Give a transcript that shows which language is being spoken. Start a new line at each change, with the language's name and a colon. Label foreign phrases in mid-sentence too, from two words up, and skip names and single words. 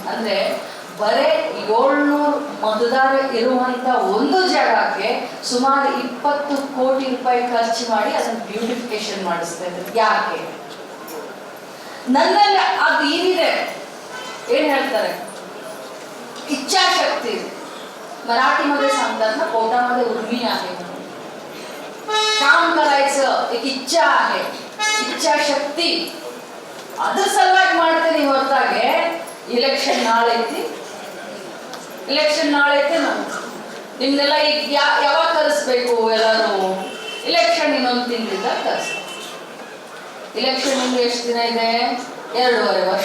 Kannada: ಅಂದ್ರೆ ಬರೇ 700 ಮತದಾರ ಇರುವಂತ ಒಂದು ಜಾಗಕ್ಕೆ ಸುಮಾರು 20 ಕೋಟಿ ರೂಪಾಯಿ ಖರ್ಚು ಮಾಡಿ ಅದನ್ನ ಬ್ಯೂಟಿಫಿಕೇಶನ್ ಮಾಡಿಸ್ತಾ ಇದ್ದಾರೆ. ಯಾಕೆ? ನನ್ನಲ್ಲಿ ಅದು ಏನಿದೆ, ಏನ್ ಹೇಳ್ತಾರೆ,
Marathi: इच्छाशक्ती. मराठीमध्ये सांगतात ना, पोटामध्ये उर्मी आहे, काम करायचं एक इच्छा आहे, इच्छाशक्ती.
Kannada: ಅದ್ರ ಸಲುವಾಗಿ ಮಾಡ್ತೀನಿ ಹೊರತಾಗೆ ಇಲೆಕ್ಷನ್ ನಾಳೆ ಐತಿ ನಿಮ್ನೆಲ್ಲ ಈಗ ಯಾವಾಗ ಕರೆಸ್ಬೇಕು? ಎಲ್ಲರೂ ಇಲೆಕ್ಷನ್ ಇನ್ನೊಂದು ತಿಂಗಳಿಂದ ಕರೆಸ್ಬೇಕು. ಇಲೆಕ್ಷನ್ ಇನ್ನು ಎಷ್ಟು ದಿನ ಇದೆ? 2.5 ವರ್ಷ.